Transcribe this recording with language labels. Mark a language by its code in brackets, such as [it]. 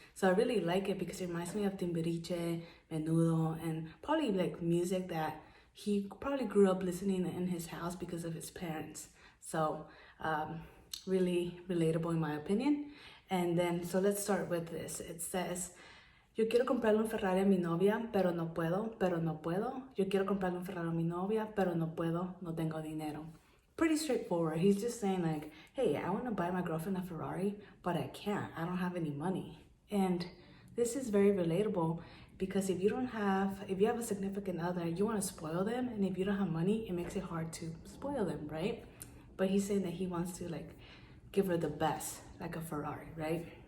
[en] So I really like it because it reminds me of Timbiriche, Menudo, and probably like music that he probably grew up listening in his house because of his parents. So really relatable in my opinion. And then, so let's start with this. [es] It says, yo quiero comprarle un Ferrari a mi novia, pero no puedo. Yo quiero comprarle un Ferrari a mi novia, pero no puedo, no tengo dinero. [en] Pretty straightforward. He's just saying like, hey, I want to buy my girlfriend a Ferrari, but I can't. I don't have any money. And this is very relatable because if you have a significant other, you want to spoil them. And if you don't have money, it makes it hard to spoil them, right? But he's saying that he wants to like give her the best, like a Ferrari, right?